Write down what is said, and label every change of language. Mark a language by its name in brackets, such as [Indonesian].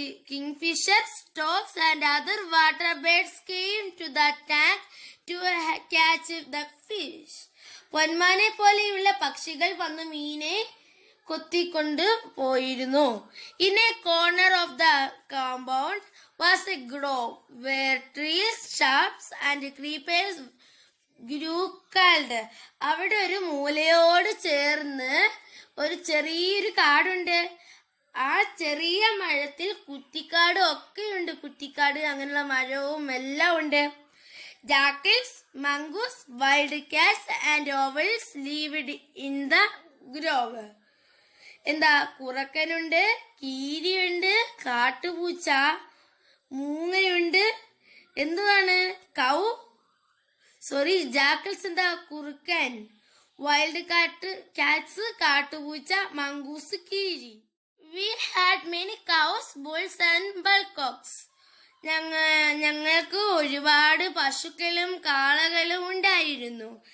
[English] Kingfisher, storks and other water birds came to the tank to catch the fish. [Malayalam] പൊന്മാനെ പോലെയുള്ള പക്ഷികൾ വന്ന് മീനെ കൊത്തിക്കൊണ്ട് പോയിരുന്നു. [English] In a corner of the compound was a grove where trees, shrubs and creepers grew. [Malayalam] അവിടെ ഒരു മൂലയോട് ചേർന്ന് ഒരു ചെറിയൊരു കാടുണ്ട്. ആ ചെറിയ മരത്തിൽ കുറ്റിക്കാടും ഒക്കെയുണ്ട്. കുറ്റിക്കാട് അങ്ങനെയുള്ള മരവും എല്ലാം ഉണ്ട്. [English] Jackals, mongoose, wildcats and owls lived in the grove. [Malayalam] എന്താ, കുറുക്കനുണ്ട്, കീരിയുണ്ട്, കാട്ടുപൂച്ച, മൂങ്ങയുണ്ട്, എന്തുവാണ്, കൗ, സോറി, ജാക്കിൾസ് എന്താ കുറുക്കൻ, വൈൽഡ് കാറ്റ്സ് കാട്ടുപൂച്ച, മംഗൂസ് കീരി. [English] We had many cows, bulls and bullocks. [Malayalam] ഞങ്ങൾക്ക് ഒരുപാട് പശുക്കളും കാളകളും ഉണ്ടായിരുന്നു.